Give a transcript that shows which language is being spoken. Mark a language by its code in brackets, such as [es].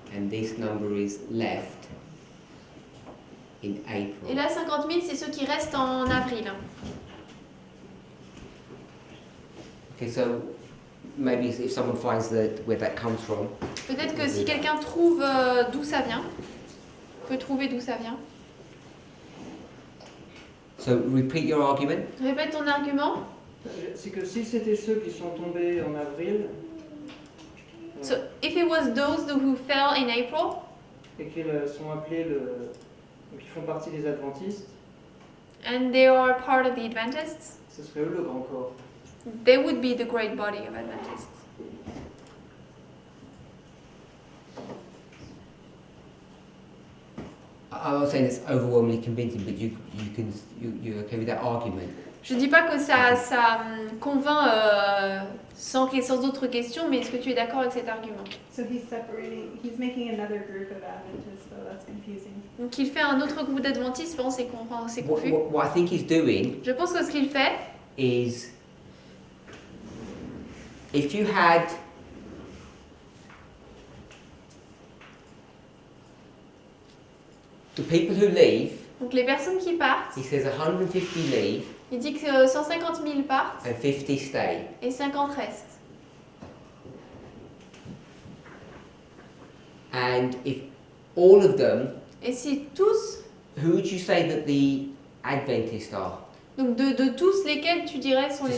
[en] and this number is left in April. [fr] Et là 50 000 c'est ceux qui restent en avril. [en] Okay, so maybe if someone finds where that comes from. [fr] Peut-être que si quelqu'un trouve d'où ça vient, peut trouver d'où ça vient. [en] So repeat your argument. [fr] Répète ton argument. C'est que si c'était ceux qui sont tombés en avril [en] So if it was those who fell in April [fr] et qu'ils sont appelés donc ils font partie des adventistes, [en] and they are part of the Adventists, [fr] ce serait eux le grand corps. [en] they would be the great body of Adventists. I'm not saying it's overwhelmingly convincing, but you're okay with that argument. [fr] Je dis pas que ça convainc sans d'autres questions, mais est-ce que tu es d'accord avec cet argument? [en] So he's making another group of Adventists, so that's confusing. [fr] Donc il fait un autre groupe d'adventistes, bon, c'est confus. [en] What I think he's doing [fr] Je pense que ce qu'il fait, [en] is if you had the people who leave, [fr] donc les personnes qui partent, [en] he says 150 leave [fr] il dit que 150 000 partent [en] and 50 stay. [fr] et 50 restent. [en] And if all of them, [fr] Et si tous, [en] who would you say that the Adventists are? [fr] donc de tous lesquels tu dirais sont les